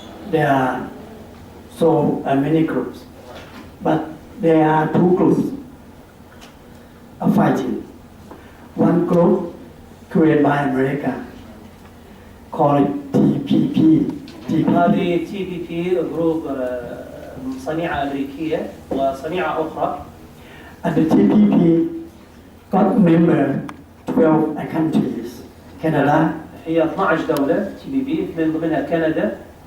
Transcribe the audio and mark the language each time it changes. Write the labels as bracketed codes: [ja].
[en] there are so many groups, but there are two groups of fighting. One group created by America, called TPP. [ar] هذه TPP جروب صنيعة أمريكية وصنيعة أخرى. [en] And the TPP got member 12 countries. Canada, [ar] هي 12 دولة TPP من ضمنها كندا